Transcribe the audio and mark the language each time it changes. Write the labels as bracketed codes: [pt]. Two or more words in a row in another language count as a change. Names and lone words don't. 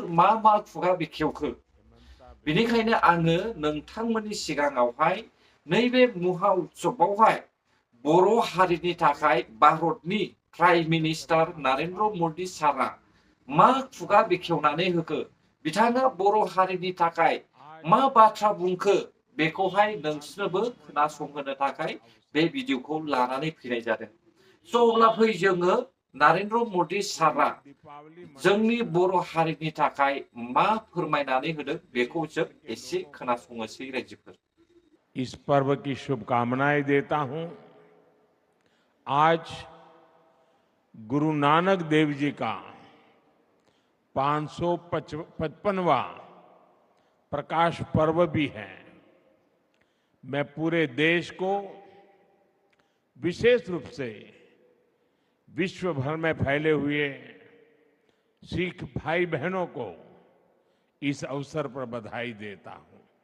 [brx] मा खुगा बेखेवखो बेनिखायनो आङो नोंथांमोननि सिगाङावहाय नैबे महा उत्सवआवहाय बर' हारिनि थाखाय भारतनि [en] prime minister [brx] नरेन्द्र मदि सारआ मा खुगा बेखेवनानै होखो बिथाङा बर' हारिनि थाखाय मा बाथ्रा बुंखो बेखौहाय नोंसोरनोबो खोनासंहोनो थाखाय बे भिडिअखौ लानानै फैनाय जादों। अब्ला फै जोङो नरेन्द्र मदि सारआ जोंनि बर' हारिनि थाखाय मा फोरमायनानै होदों बेखौ जों एसे खोनासंनोसै रायजोफोर। [hi] इस पर्व की शुभकामनाएं देता हूं। आज गुरु नानक देव जी का 555वां प्रकाश पर्व भी है। मैं पूरे देश को विशेष रूप से विश्व भर में फैले हुए सिख भाई बहनों को इस अवसर पर बधाई देता हूं।